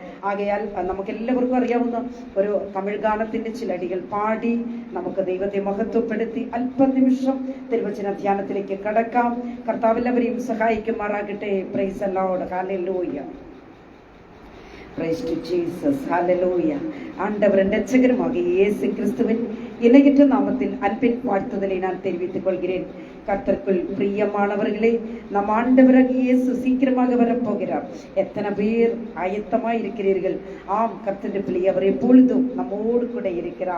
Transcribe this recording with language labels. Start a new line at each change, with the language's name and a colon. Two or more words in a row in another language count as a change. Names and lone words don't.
Malayalam: ആകയാൽ നമുക്കെല്ലാവർക്കും അറിയാവുന്ന ഒരു തമിഴ് ഗാനത്തിൻ്റെ ചിലടികൾ പാടി നമുക്ക് ദൈവത്തെ മഹത്വപ്പെടുത്തി അല്പനിമിഷം തിരുവചന ധ്യാനത്തിലേക്ക് കടക്കാം. കർത്താവെല്ലാവരെയും സഹായിക്കുമാറാകട്ടെ.
English: Praise the Lord. Hallelujah, praise to Jesus. Hallelujah.
Tamil: ஆண்டவரின் இரட்சகருமாகிய இயேசு கிறிஸ்துவின் இணையற்ற நாமத்தில் அன்பின் வாழ்த்துதலை நான் தெரிவித்துக் கொள்கிறேன். கர்த்தருக்குள் பிரியமானவர்களே, நம் ஆண்டவராகிய இயேசு சீக்கிரமாக வரப்போகிறார். எத்தனை பேர் ஆயத்தமாய் இருக்கிறீர்கள்? ஆம், கர்த்தருடைய பிள்ளை, அவர் எப்பொழுதும் நம்மோடு கூட இருக்கிறார்.